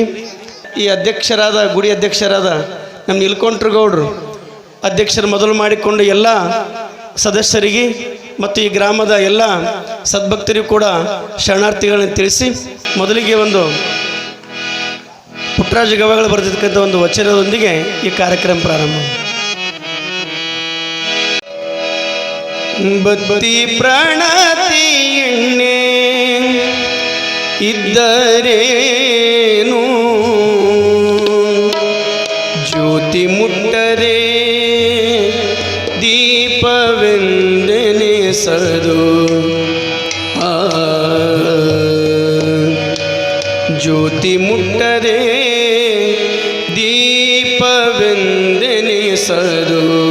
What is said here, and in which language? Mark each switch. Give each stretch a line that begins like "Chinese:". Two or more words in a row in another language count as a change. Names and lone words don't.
Kannada: ಈ ಅಧ್ಯಕ್ಷರಾದ, ಗುಡಿ ಅಧ್ಯಕ್ಷರಾದ ನಮ್ಮ ನೀಲಕಂಠಗೌಡರು ಅಧ್ಯಕ್ಷರು ಮೊದಲು ಮಾಡಿಕೊಂಡು ಎಲ್ಲ ಸದಸ್ಯರಿಗೆ ಮತ್ತು ಈ ಗ್ರಾಮದ ಎಲ್ಲ ಸದ್ಭಕ್ತರಿಗೂ ಕೂಡ ಶರಣಾರ್ಥಿಗಳನ್ನು ತಿಳಿಸಿ, ಮೊದಲಿಗೆ ಒಂದು ಪುಟ್ಟರಾಜ ಗವಾಯಿಗಳು ಬರೆದಿರ್ತಕ್ಕಂಥ ಒಂದು ವಚನದೊಂದಿಗೆ ಈ ಕಾರ್ಯಕ್ರಮ ಪ್ರಾರಂಭ. ಭಕ್ತಿ ಪ್ರಣತಿ ಎಣ್ಣೆ ಇದ್ದರೇನು, ಜ್ಯೋತಿ ಮುಟ್ಟರೆ ದೀಪವೆಂದೆನಿಸದು, ಜ್ಯೋತಿ ಮುಟ್ಟರೆ ದೀಪವೆಂದೆನಿಸದು.